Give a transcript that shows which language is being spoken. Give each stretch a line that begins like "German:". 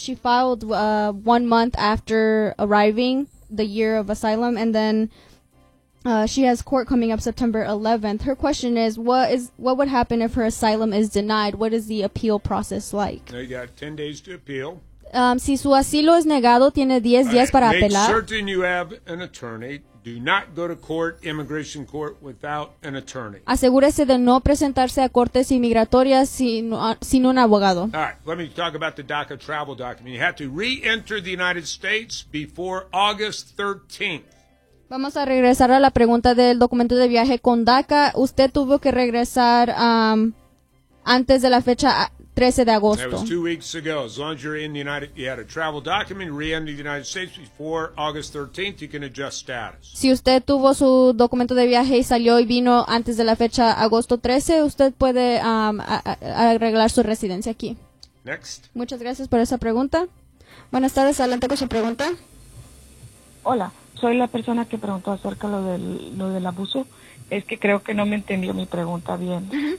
English: She filed 1 month after arriving, the year of asylum, and then she has court coming up September 11th. Her question is, what would happen if her asylum is denied? What is the appeal process like? Now you got 10 days to appeal.
Spanish: Si su asilo es negado, tiene 10 días para apelar.
English: Make certain you have an attorney. Do not go to court, immigration court, without an attorney.
Spanish: Asegúrese de no presentarse a cortes inmigratorias sin un abogado.
English: All right, let me talk about the DACA travel document. You have to re-enter the United States before August 13th.
Spanish: Vamos a regresar a la pregunta del documento de viaje con DACA. Usted tuvo que regresar antes de la fecha 13 de agosto.
English: That was 2 weeks ago. As long as you're in the United States, you had a travel document, re-enter the United States before August 13th, you can adjust status.
Spanish: Si usted tuvo su documento de viaje y salió y vino antes de la fecha agosto 13, usted puede arreglar su residencia aquí.
English: Next.
Spanish: Muchas gracias por esa pregunta. Buenas tardes, adelante con su pregunta. Hola. Soy la persona que preguntó acerca de lo del abuso. Es que creo que no me entendió mi pregunta bien.